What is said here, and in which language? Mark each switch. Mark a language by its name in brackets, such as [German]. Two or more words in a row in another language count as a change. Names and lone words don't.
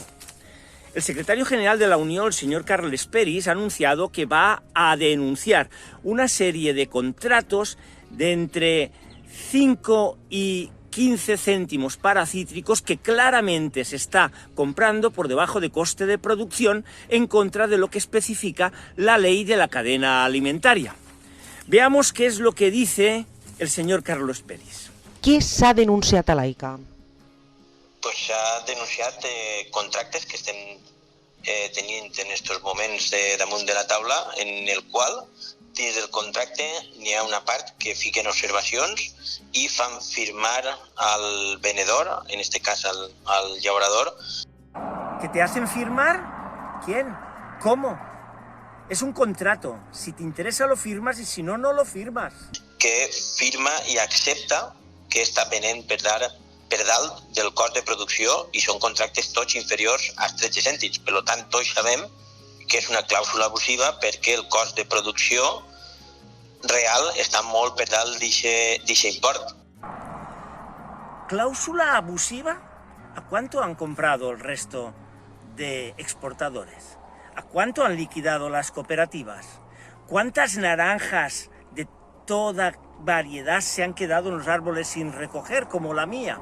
[Spanish] El secretario general de la Unión, el señor Carles Peris, ha anunciado que va a denunciar una serie de contratos de entre 5 y 15 céntimos para cítricos que claramente se está comprando por debajo de coste de producción, en contra de lo que especifica la ley de la cadena alimentaria. Veamos qué es lo que dice el señor Carles Peris. [Catalan] Què s'ha denunciat a l'AICA? Pues s'ha denunciat contractes que estem tenint en aquests moments damunt de la taula, en el qual dins del contracte n'hi ha una part que fiquen observacions i fan firmar al venedor, en este cas al llaurador. [Spanish] ¿Que te hacen firmar? ¿Quién? ¿Cómo? Es un contrato. Si te interesa lo firmas y si no, no lo firmas. [Catalan] Que firma i accepta que està venent per dalt del cost de producció i són contractes tots inferiors als 13 cèntims. Per tant, tots sabem que és una clàusula abusiva perquè el cost de producció real está molt per dalt d'eixe import. [Spanish] ¿Cláusula abusiva? ¿A cuánto han comprado el resto de exportadores? ¿A cuánto han liquidado las cooperativas? ¿Cuántas naranjas de toda variedad se han quedado en los árboles sin recoger, como la mía?